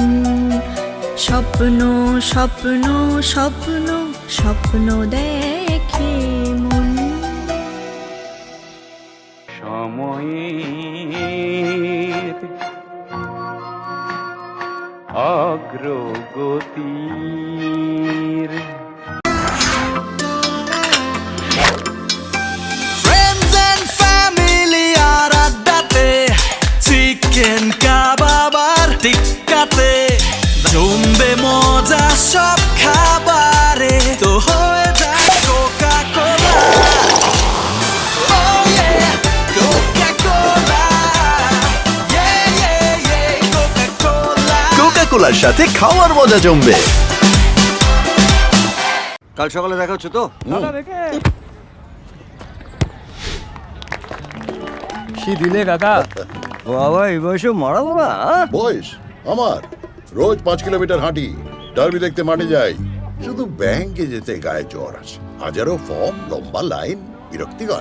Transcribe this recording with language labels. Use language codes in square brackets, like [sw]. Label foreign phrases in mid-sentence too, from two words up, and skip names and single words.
[bn] স্বপ্ন স্বপ্ন স্বপ্ন স্বপ্ন দেখে মন। সময়ের অগ্রগতির [en] Friends and family [bn] আর আড্ডাতে, চিকেন কাবাব আর টিক্কাতে, জমবে মজা সব খাবারে, তো হয়ে যায় কোকা কোলা। [en] Oh yeah, Coca-Cola. Yeah, yeah, yeah, Coca-Cola. [bn] কোকা-কোলার সাথে খাওয়ার মজা জমবে। কাল সকালে দেখা হচ্ছে তো? কি দিলে কাকা? বাবা এই বয়সে মারাবো না? বয়স আমার রোজ 5 কিলোমিটার হাঁটি, ডার্বি দেখতে মাঠে যাই, শুধু ব্যাংকে যেতে গায়ে জ্বর আসে, হাজারো ফর্ম, লম্বা লাইন, বিরক্তিকর।